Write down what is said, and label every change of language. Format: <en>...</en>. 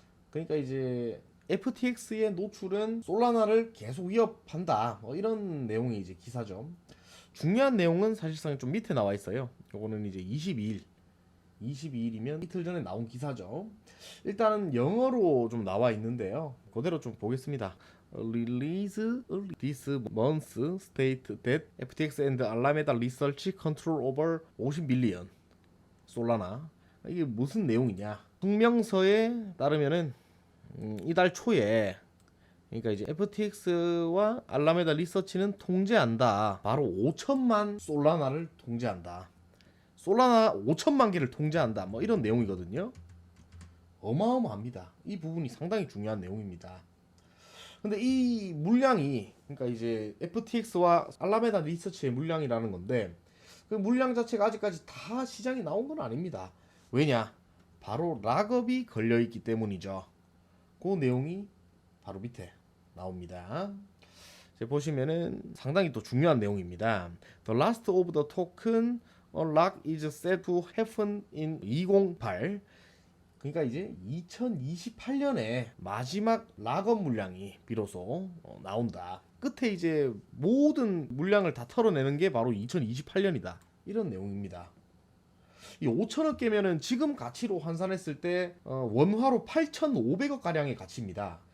<ko>그러니까 이제 FTX의 노출은 솔라나를 계속 위협한다. 이런 내용이 이제 기사죠. 중요한 내용은 사실상 좀 밑에 나와 있어요. 요거는 이제 22일이면 이틀 전에 나온 기사죠. 일단은 영어로 좀 나와 있는데요. 그대로 좀 보겠습니다.</ko> <en>Release this month state that FTX and Alameda Research control over 50 million</en> <ko>솔라나. 이게 무슨 내용이냐? 성명서에 따르면은 이달 초에, 그러니까 이제 FTX와 알라메다 리서치는 통제한다. 바로 5천만 솔라나를 통제한다. 솔라나 5천만 개를 통제한다. 이런 내용이거든요. 어마어마합니다. 이 부분이 상당히 중요한 내용입니다. 근데 이 물량이, 그러니까 이제 FTX와 알라메다 리서치의 물량이라는 건데, 그 물량 자체가 아직까지 다 시장에 나온 건 아닙니다. 왜냐? 바로 락업이 걸려 있기 때문이죠. 그 내용이 바로 밑에 나옵니다. 보시면은 상당히 또 중요한 내용입니다.</ko> <en>The last of the token lock is set to happen in 2028.</en> <ko>그러니까 이제 2028년에 마지막 락업 물량이 비로소 나온다. 끝에 이제 모든 물량을 다 털어내는 게 바로 2028년이다. 이런 내용입니다. 이 5천억 개면은 지금 가치로 환산했을 때 원화로 8,500억 가량의 가치입니다.</ko>